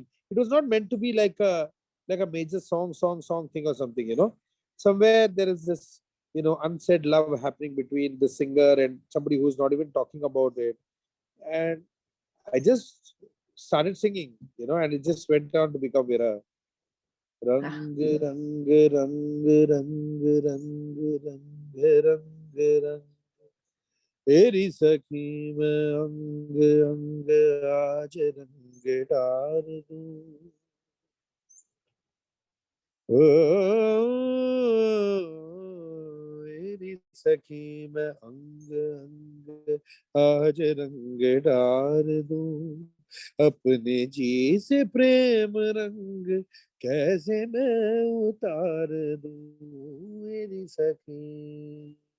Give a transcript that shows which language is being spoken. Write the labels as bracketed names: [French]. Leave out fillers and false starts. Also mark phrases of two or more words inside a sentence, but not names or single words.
[English] It was not meant to be like a major song thing or something. Somewhere there is this unsaid love happening between the singer and somebody who's not even talking about it, and I just started singing, and it just went on to become Vira. [Hindi] Rang rang rang rang rang rang rang rang. तेरी सखी मैं अंग अंग आज रंग डार दूं ओ तेरी सखी मैं अंग अंग आज रंग डार दूं अपने जी से प्रेम रंग कैसे मैं उतार दूं मेरी सखी